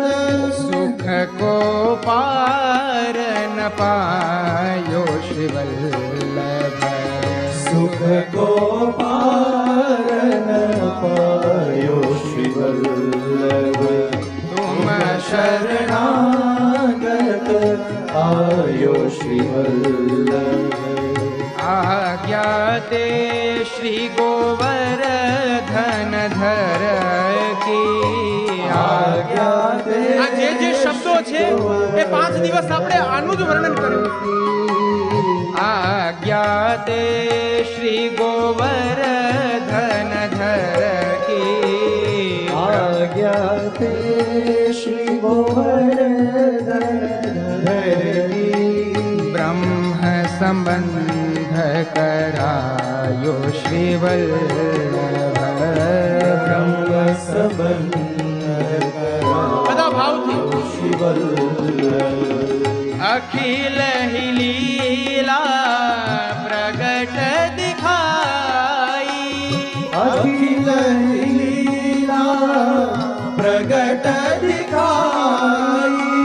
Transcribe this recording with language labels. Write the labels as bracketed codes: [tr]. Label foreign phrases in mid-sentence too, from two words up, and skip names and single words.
[hi] सुख को पार न पायो श्री वल्लभ. सुख को पार न पायो श्री वल्लभ. तुम शरणागत आयो श्री वल्लभ. आज्ञा ते श्री गोवर्धन धर की. आज्ञा ते [gu] આ જે શબ્દો છે એ 5 દિવસ આપણે આનું જ વર્ણન કર્યું. [hi] आज्ञा ते श्री गोवर्धन धर की. आज्ञा ते श्री गोवर्धन धर की. ब्रह्म संबंध करायो श्री वल्लभ. ब्रह्म संबंध [gu] બધા ભાવથી [hi] श्री वल्लभ. अखिल ही लीला प्रगट दिखाई. अखिल लीला प्रगट दिखाई.